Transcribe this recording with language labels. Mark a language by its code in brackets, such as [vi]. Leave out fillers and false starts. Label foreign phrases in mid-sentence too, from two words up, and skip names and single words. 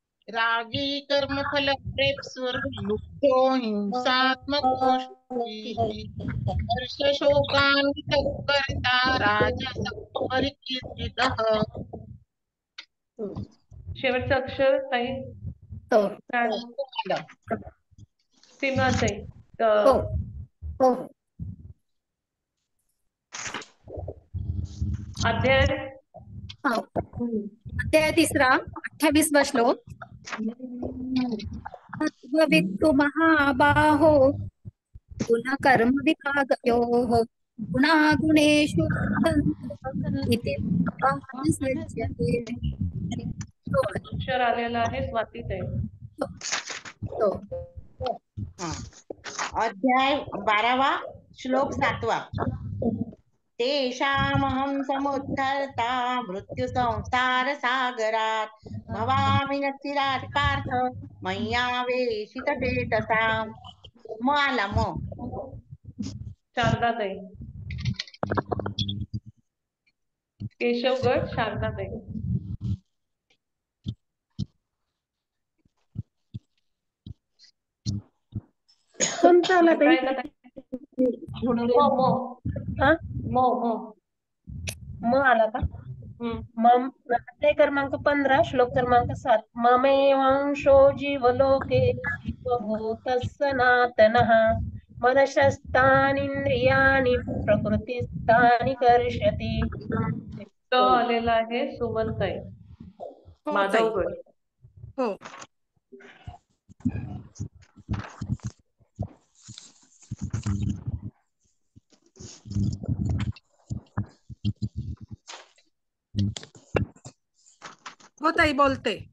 [sa] रागी कर्मफल प्रेप स्वर्ग लुप्तो हिंसात्मको हर्ष शोकान्वित करता राजस परिकीर्तितः. [mr] शेवटचं अक्षर ताई तो काय? सीमाताई हो हो हो. अध्याय हो. अध्याय 3 28वा श्लोक. [sa] तत्त्ववित्तु महाबाहो गुणकर्म विभागयोः गुणागुणेषु इति सज्जते. [mr] अक्षर आलेलं आहे स्वातीताई. तो अध्याय 12वा श्लोक 7वा. [sa] तेषामहं समुद्धर्ता मृत्यु संसार सागरात भवामि न चिरात् पार्थ मय्यावेशित चेतसाम्. [mr] म आला म. शारदाताई. केशवगड शारदाताई. कोणता आला ताई? काय म आला का? मम अध्याय क्रमांक 15 श्लोक क्रमांक 7. [sa] ममेवांशो जीवलोके जीवभूतः सनातनः मनशस्तानींद्रियाणि प्रकृतिस्थानि कर्षति. [mr] तो आलेला आहे सुमनताई हो ताई. माधवगड. हो. हो ताई बोलते.